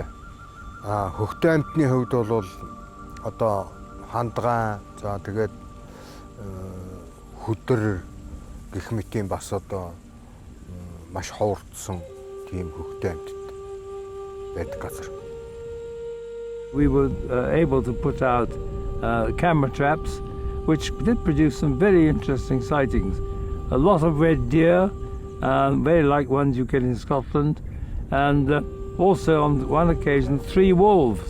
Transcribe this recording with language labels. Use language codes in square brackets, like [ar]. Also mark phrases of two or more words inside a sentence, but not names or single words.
[mn] Хөхтөн амьтны хувьд бол одоо хандгаан за тэгээд хөдөр гэх мэтийн бас одоо маш ховордсон тийм хөхтөн амьтад байдаг газар. [en] We were able to put out camera traps which did produce some very interesting sightings. A lot of red deer, very like ones you get in Scotland, and also on one occasion 3 wolves.